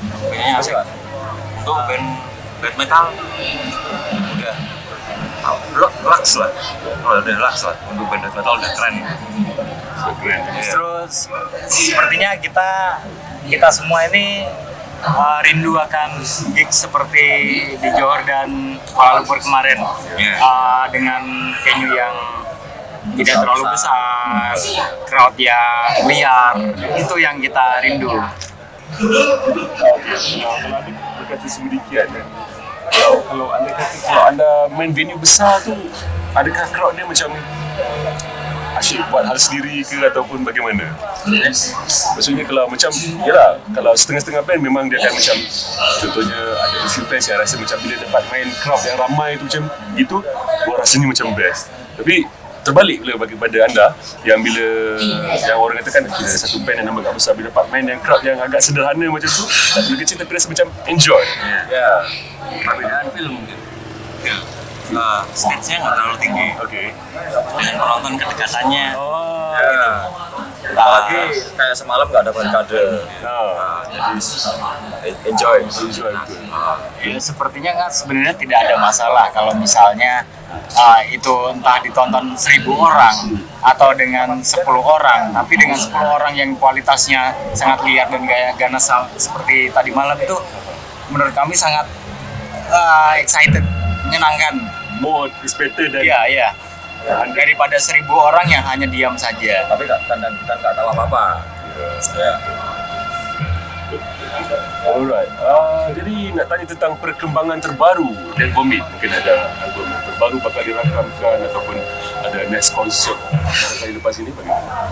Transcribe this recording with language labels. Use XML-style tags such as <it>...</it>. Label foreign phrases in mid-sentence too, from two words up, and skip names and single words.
<ms>Untuk band metal udah laks lah. Udah laks lah.</ms> <id>Untuk band metal udah keren. Keren. Terus sepertinya kita semua ini rindu akan gig seperti di Johor dan Kuala Lumpur kemarin, dengan venue yang tidak terlalu besar, crowd yang liar, itu yang kita rindu.</id> <ms>Kalau anda berkata sedemikian, kalau anda kata kalau anda main venue besar tu, adakah crowd dia macam asyik buat hal sendiri ke ataupun bagaimana? Maksudnya kalau macam, yalah, kalau setengah-setengah band memang dia akan macam, contohnya ada</ms> <en>few bands</en> <ms>yang rasa macam bila dapat main crowd yang ramai tu macam gitu, gua rasanya macam best. Tapi terbalik pula bagi pada anda yang bila yang orang katakan kita ada satu band yang nama agak besar, bila dapat main yang crowd yang agak sederhana macam tu, tak terlalu kecil tapi rasa macam enjoy.</ms> <id>Ya, perbedaan film mungkin. Stage-nya nggak terlalu tinggi.</id> <en>Okay.</en> <id>Dengan penonton kedekatannya. Apalagi kayak semalam nggak ada barikade. Jadi enjoy. Ya, sepertinya kan sebenarnya tidak ada masalah kalau misalnya itu entah ditonton 1.000 orang atau dengan 10 orang, tapi dengan 10 orang yang kualitasnya sangat liar dan gaya ganas seperti tadi malam itu, menurut kami sangat excited, menyenangkan.</id> <en>More is better than</en> <id>Iya. Daripada 1.000 orang yang hanya diam saja. Tapi nggak tahu apa-apa. Ya.</id> <en>Alright.</en> <ms>Jadi nak tanya tentang perkembangan terbaru dari Vomit. Mungkin ada album yang terbaru bakal dirakamkan ataupun ada next concert kali lepas ini bagaimana?</ms>